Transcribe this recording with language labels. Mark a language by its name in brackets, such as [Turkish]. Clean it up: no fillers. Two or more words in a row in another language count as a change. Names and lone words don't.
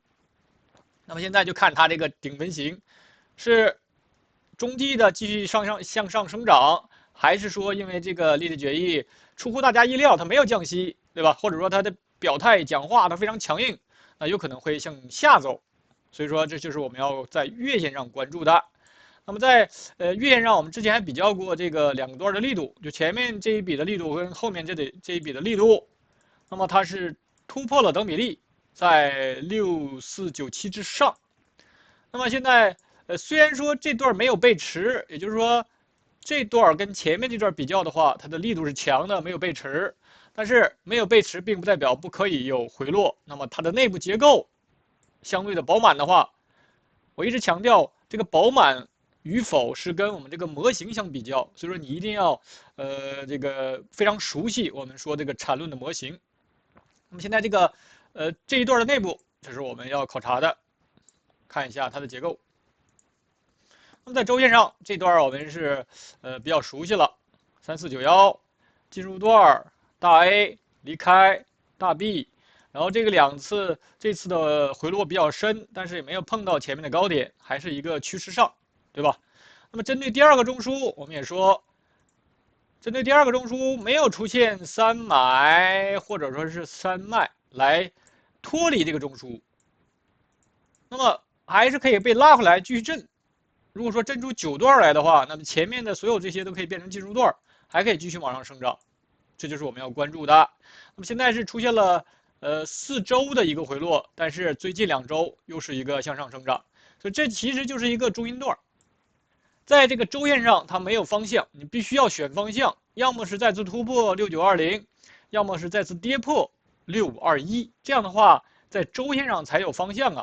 [Chinese] 那麼現在就看它這個頂分型是中繼的繼續向上生長，還是說因為這個利率決議出乎大家意料，它沒有降息，對吧？或者說它的表態講話它非常強硬，那有可能會向下走。所以說這就是我們要在月線上關注的。那麼在月線上，我們之前還比較過這個2個段的力度，就前面這一筆的力度跟後面這一筆的力度，那麼它是突破了等比例，在6497之上。那麼現在雖然說這段沒有背馳，也就是說這段跟前面這段比較的話，它的力度是強的，沒有背馳。但是沒有背馳並不代表不可以有回落。那麼它的內部結構相對的飽滿的話，我一直強調這個飽滿與否是跟我們這個模型相比較，所以說你一定要這個非常熟悉我們說這個纏論的模型。那麼現在這個這一段的內部，這是我們要考察的。看一下它的結構。那么在周線上这段我們是比較熟悉了，3491進入段大 A 離開大 B， 然後這個這次的回落比較深，但是也沒有碰到前面的高點，還是一個趨勢上，對吧？那麼針對第二個中樞，我們也說，針對第二個中樞沒有出現三買或者說是三賣來脫離這個中樞，那麼還是可以被拉回來繼續震。如果說震出9段來的話，那麼前面的所有這些都可以變成進入段，還可以繼續往上生長，這就是我們要關注的。那麼現在是出現了4周的一個回落，但是最近2周又是一個向上生長，所以這其實就是一個中阴段。在這個周線上它沒有方向，你必須要選方向，要麼是再次突破6920，要麼是再次跌破6521，這樣的話在周線上才有方向啊。